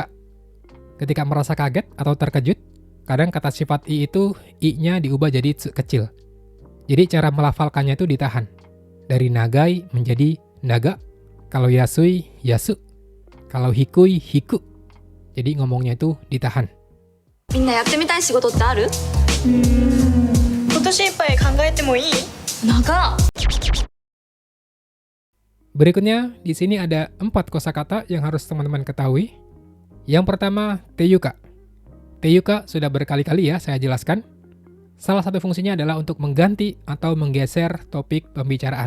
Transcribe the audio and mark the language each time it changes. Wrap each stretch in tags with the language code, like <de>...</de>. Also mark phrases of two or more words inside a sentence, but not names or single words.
<id>Ketika merasa kaget atau terkejut, kadang kata sifat i itu i-nya diubah jadi tsu kecil. Jadi cara melafalkannya itu ditahan. Dari nagai menjadi naga. Kalau yasui, yasu. Kalau hikui, hiku. Jadi ngomongnya itu ditahan.</id> <ja>みんなやってみたい仕事ってある？今年いっぱい考えてもいい？長っ。</ja> <id>Berikutnya, di sini ada 4 kosakata yang harus teman-teman ketahui. Yang pertama, teyuka. Teyuka sudah berkali-kali ya saya jelaskan. Salah satu fungsinya adalah untuk mengganti atau menggeser topik pembicaraan.</id>